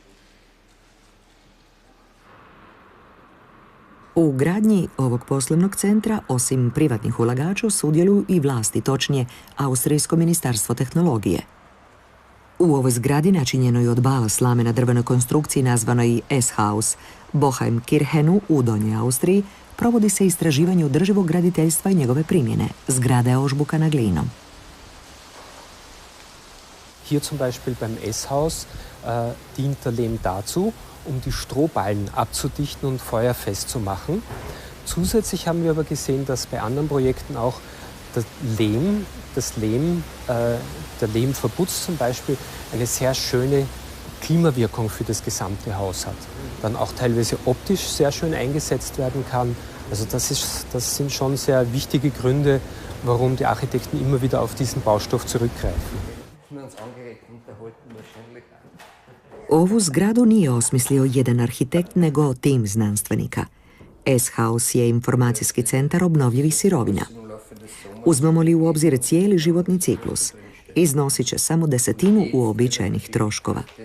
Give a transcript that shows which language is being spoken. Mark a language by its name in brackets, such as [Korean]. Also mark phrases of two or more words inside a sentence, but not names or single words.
[Croatian] U gradnji ovog poslovnog centra, osim privatnih ulagača, sudjeluju i vlasti, točnije Austrijsko ministarstvo tehnologije. U ovoj zgradi, načinjenoj od bala slame na drvenoj konstrukciji nazvanoj S-Haus, Boheim-Kirchenu u Donjoj Austriji, provodi se istraživanje održivog graditeljstva i njegove primjene. Zgrada je ožbukana glinom. [German] Hier zum Beispiel beim S-Haus dient der Lehm dazu, die Strohballen abzudichten und feuerfest zu machen. Zusätzlich haben wir aber gesehen, dass bei anderen Projekten auch der Lehmverputz zum Beispiel eine sehr schöne Klimawirkung für das gesamte Haus hat. Dann auch teilweise optisch sehr schön eingesetzt werden kann. Also das sind schon sehr wichtige Gründe, warum die Architekten immer wieder auf diesen Baustoff zurückgreifen. [Croatian] Ovu zgradu nije osmislio jedan arhitekt, nego tim znanstvenika. S-Haus je informacijski centar obnovljivih sirovina. Uzmemo li u obzir cijeli životni ciklus, iznosit će samo 1/10 uobičajenih troškova.